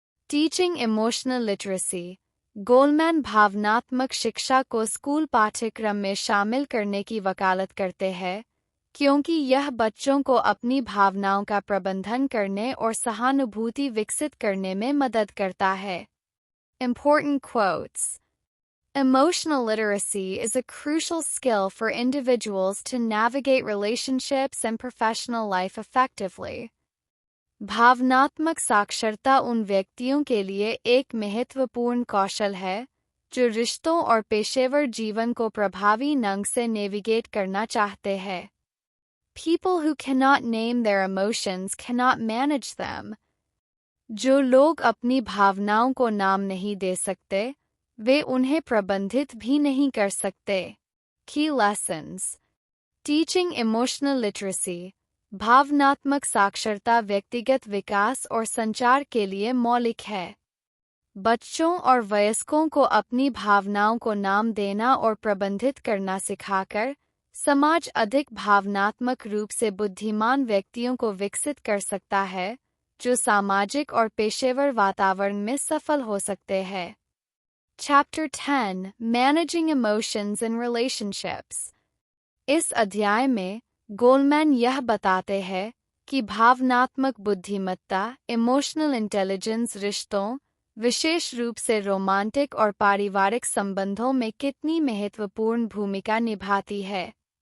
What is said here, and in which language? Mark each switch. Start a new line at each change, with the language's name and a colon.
English: Teaching emotional literacy.
Hindi: Goleman भावनात्मक शिक्षा को स्कूल पाठ्यक्रम में शामिल करने की वकालत करते हैं, क्योंकि यह बच्चों को अपनी भावनाओं का प्रबंधन करने और सहानुभूति विकसित करने में मदद करता है।
English: Important quotes. Emotional literacy is a crucial skill for individuals to navigate relationships and professional life effectively.
Hindi: भावनात्मक साक्षरता उन व्यक्तियों के लिए एक महत्वपूर्ण कौशल है जो रिश्तों और पेशेवर जीवन को प्रभावी ढंग से नेविगेट करना चाहते हैं।
English: People who cannot name their emotions cannot manage them.
Hindi: जो लोग अपनी भावनाओं को नाम नहीं दे सकते, वे उन्हें प्रबंधित भी नहीं कर सकते।
English: Key lessons. Teaching emotional literacy.
Hindi: भावनात्मक साक्षरता व्यक्तिगत विकास और संचार के लिए मौलिक है। बच्चों और वयस्कों को अपनी भावनाओं को नाम देना और प्रबंधित करना सिखाकर समाज अधिक भावनात्मक रूप से बुद्धिमान व्यक्तियों को विकसित कर सकता है, जो सामाजिक और पेशेवर वातावरण में सफल हो सकते हैं।
English: Chapter 10 Managing Emotions in Relationships.
Hindi: इस अध्याय में गोलमैन यह बताते हैं कि भावनात्मक बुद्धिमत्ता, इमोशनल इंटेलिजेंस रिश्तों, विशेष रूप से रोमांटिक और पारिवारिक संबंधों में कितनी महत्वपूर्ण भूमिका निभाती है।